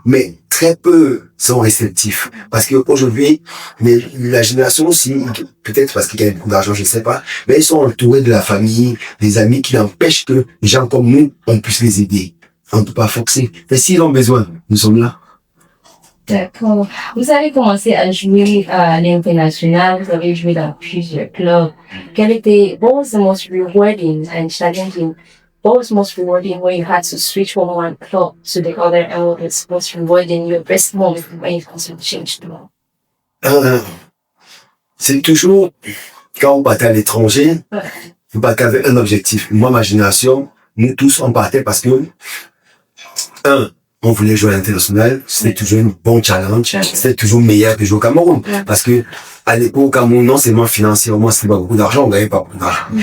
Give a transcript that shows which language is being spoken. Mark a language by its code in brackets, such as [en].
[fr] Mais très peu sont réceptifs. Parce qu'aujourd'hui, la génération aussi, peut-être parce qu'ils gagnent beaucoup d'argent, je ne sais pas, mais ils sont entourés de la famille, des amis qui empêchent que les gens comme nous, on puisse les aider. On ne peut pas forcer. Mais s'ils ont besoin, nous sommes là. D'accord. Vous avez commencé à jouer à l'international, vous avez joué dans plusieurs clubs. [en] What was the most rewarding and challenging? What was most rewarding when you had to switch from one club to the other, and what was most rewarding, your best moment when you had to change the club? [fr] C'est toujours, quand on partait à l'étranger, on partait avec un objectif. Moi, ma génération, nous tous, on partait parce que on voulait jouer à l'international, c'était toujours un bon challenge, c'était toujours meilleur que jouer au Cameroun. Parce que, à l'époque, au Cameroun, non seulement financièrement, c'était pas beaucoup d'argent, on gagnait pas beaucoup d'argent.